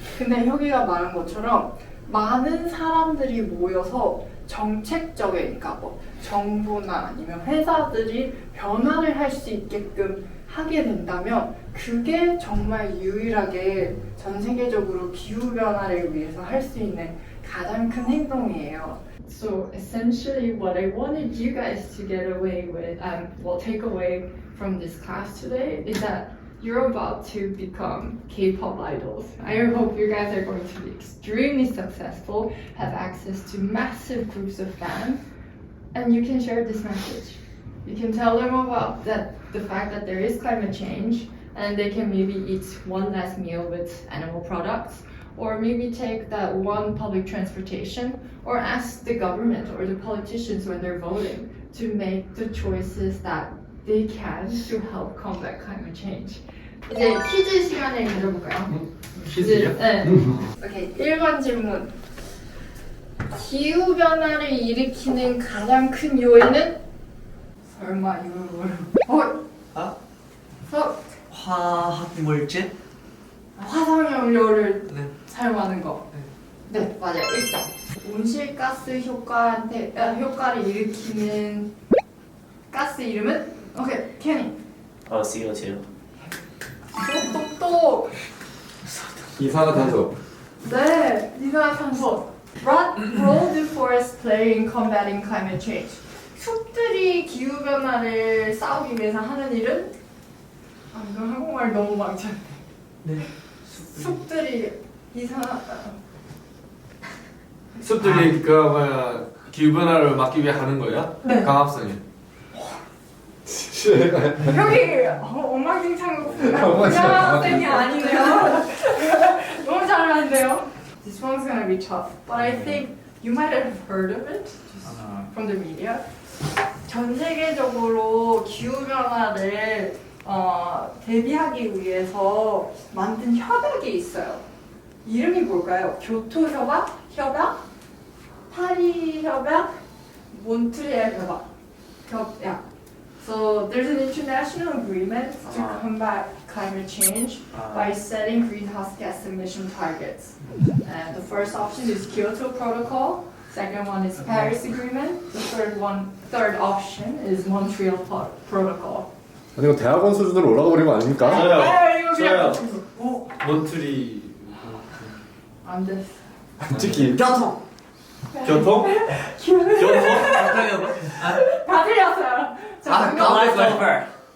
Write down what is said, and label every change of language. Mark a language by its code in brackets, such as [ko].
[ko] 근데 혁이가 말한 것처럼 많은 사람들이 모여서 정책적인, 그러니까 뭐 정부나 아니면 회사들이 변화를 할 수 있게끔 하게 된다면 그게 정말 유일하게 전 세계적으로 기후 변화를 위해서 할 수 있는 가장 큰 행동이에요. [en] So essentially, what I wanted you guys to get away with, take away from this class today, is that you're about to become K-pop idols. I hope you guys are going to be extremely successful, have access to massive groups of fans, and you can share this message. You can tell them about the fact that there is climate change, and they can maybe eat one less meal with animal products, or maybe take that one public transportation, or ask the government or the politicians when they're voting to make the choices that they can to help combat climate change. [ko] 이제 퀴즈 시간을 가져볼까요? 퀴즈요? 네. 오케이. 1번 질문. 기후 변화를 일으키는 가장 큰 요인은? 설마 이걸 화학 물질? 화석연료를 네. 사용하는 거. 네, 맞아요. 1점. 온실가스 효과를 일으키는 가스 이름은? 오케이, 케니. CO2. 똑똑똑. 이산화탄소. 네, 이산화탄소. [en] What role do forests play in combating climate change? [ko] 숲들이 기후 변화를 싸우기 위해서 하는 일은? 아, 이거 한국말 너무 망쳤네. 네. 숲들이 이상하다. 숲들이 그 뭐야 기후 변화를 막기 위해 하는 거야? 네. 강압성이. 여기 엉망진창 고등학생이 아니네요. 너무 잘하는데요. [en] This one's gonna be tough, but I think you might have heard of it from the media. [ko] 전 세계적으로 기후 변화를 대비하기 위해서 만든 협약이 있어요. 이름이 뭘까요? 교토 협약, 파리 협약, 몬트리알 협약. [en] So there's an international agreement to combat climate change by setting greenhouse gas emission targets. And the first option is Kyoto Protocol. Second one is Paris Agreement. The third option is Montreal Protocol. [ko] 아니 이거 대학원 수준으로 올라가 버린 거 아닙니까? 저요. 이거 저요. 오, 몬트리 안 됐어. 특히 교통. 교통? 교통? 다 틀렸어요. 자, [en] The last over.